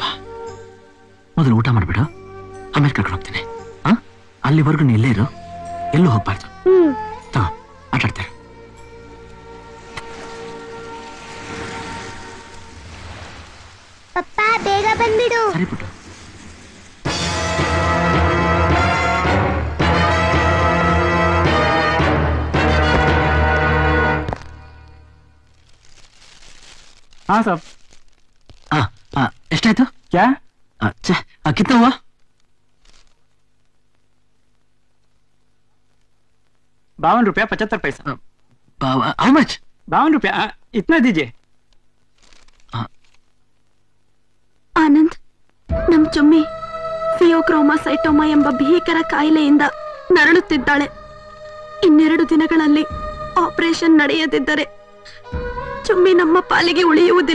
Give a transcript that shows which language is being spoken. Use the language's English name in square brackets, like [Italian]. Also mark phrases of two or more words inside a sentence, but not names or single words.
[Kannada] ಮೊದಲು ಊಟ ಮಾಡ್ಬಿಡು, ಆಮೇಲೆ ಕರ್ಕೊಂಡು ಹೋಗ್ತೀನಿ. ಅಲ್ಲಿವರೆಗೂ ನೀ ಇಲ್ಲೇ ಇರು, ಎಲ್ಲೂ ಹೋಗ್ಬಾರ್ದು. ತಗೋ, ಆಟಾಡ್ತಾರೆ. ಪಪ್ಪ ಬೇಗ ಬಂದ್ಬಿಡು. ಸರಿ ಪುಟ್ಟು. [Hindi] हाँ साहब। [Kannada] ಎಷ್ಟಾಯ್ತು? [Hindi] क्या? कितना हुआ? ₹52.75। [English] How much? [Hindi] ₹52, इतना दीजिए। [Kannada] ಆನಂದ್, ನಮ್ ಚುಮ್ಮಿ ಫಿಯೋಕ್ರೋಮಾಸೈಟೋಮಾ ಎಂಬ ಭೀಕರ ಕಾಯಿಲೆಯಿಂದ ನರಳುತ್ತಿದ್ದಾಳೆ. 2 ದಿನಗಳಲ್ಲಿ ಆಪರೇಷನ್ ನಡೆಯದಿದ್ದರೆ ಚುಮ್ಮಿ ನಮ್ಮ ಪಾಲಿಗೆ ಉಳಿಯುವುದಿಲ್ಲ.